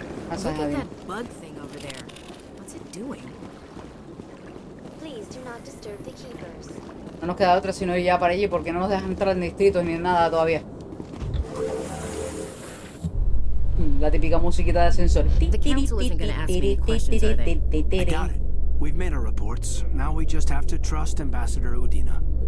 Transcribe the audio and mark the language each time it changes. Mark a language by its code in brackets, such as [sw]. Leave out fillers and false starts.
[en] Look at that bug thing over there. What's it doing? Please do not disturb the keepers. [es] No nos queda otra sino ir ya para allí porque no nos dejan entrar en distritos ni nada todavía. La típica musiquita de ascensor. [en] The council isn't going to ask me any questions, are they? I got it. We've made our reports. Now we just have to trust Ambassador Udina.